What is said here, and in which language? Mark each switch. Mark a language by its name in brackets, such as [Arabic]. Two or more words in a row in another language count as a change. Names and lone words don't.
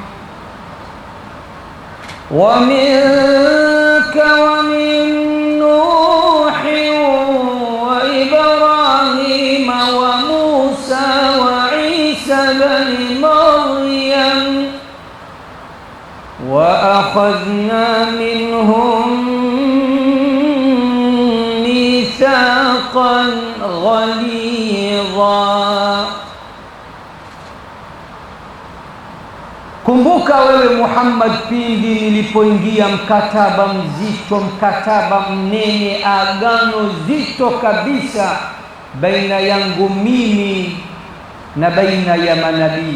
[Arabic] وإبراهيم وموسى وعيسى بن مريم وأخذنا منهم ميثاقا غليظا. [Swahili] Kumbuka wewe Muhammad, pindi nilipoingia mkataba mzito, mkataba mnene, agano zito kabisa baina yangu mimi na baina ya manabii.